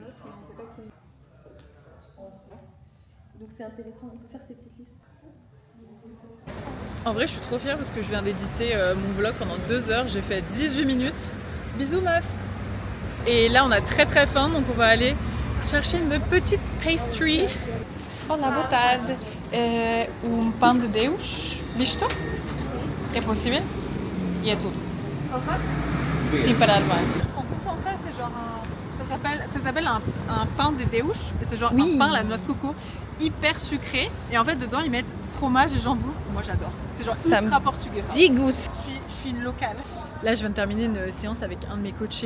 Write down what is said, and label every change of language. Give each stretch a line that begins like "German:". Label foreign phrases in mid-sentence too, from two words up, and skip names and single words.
French: Donc c'est intéressant, on peut faire ces petites listes. En vrai, je suis trop fière parce que je viens d'éditer mon vlog pendant 2 heures. J'ai fait 18 minutes. Bisous meuf. Et là, on a très très faim, donc on va aller chercher une petite pastry.
Portuguese: Hola, boa tarde. Pan de Deus. Listo? É possível? E é tudo. Sim, para armar.
French: En tout ça, c'est genre ça s'appelle un pain de Deus. Et c'est genre un pain à la noix de coco hyper sucré. Et en fait, dedans, ils mettent fromage et jambon. Moi, j'adore. C'est genre ultra portugais. Ça. Je suis une locale. Là, je viens de terminer une séance avec un de mes coachés.